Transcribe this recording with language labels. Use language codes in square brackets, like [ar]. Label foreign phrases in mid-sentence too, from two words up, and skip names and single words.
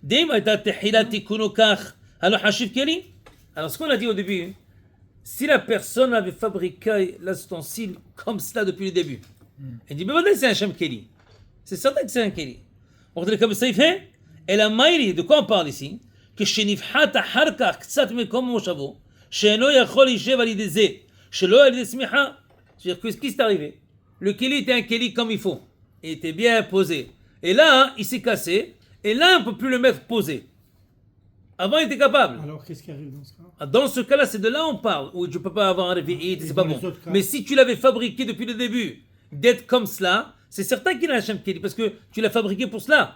[fr] Alors ce qu'on a dit au début, si la personne avait fabriqué l'ustensile comme cela depuis le début, il dit mais maintenant c'est un [he] שם כלי, [fr] c'est certain que c'est un keli. On dirait comme ça il fait. Et la maïri, de quoi on parle ici? [he] Que שנפחת אחר כך קצת מקום מושבו, שאינו יכול להישב על ידי זה, שלא על ידי סמיכה. [fr] C'est-à-dire que ce qui s'est arrivé, le keli était un keli comme il faut, il était bien posé. Et là, il s'est cassé, et là, on ne peut plus le mettre posé. Avant, il était capable. Alors, qu'est-ce qui arrive dans ce cas? Dans ce cas-là, c'est de là on parle, où tu ne peux pas avoir un revi'it, c'est pas bon. Mais si tu l'avais fabriqué depuis le début, d'être comme cela, c'est certain qu'il a un [he] שם כלי, [fr] parce que tu l'as fabriqué pour cela.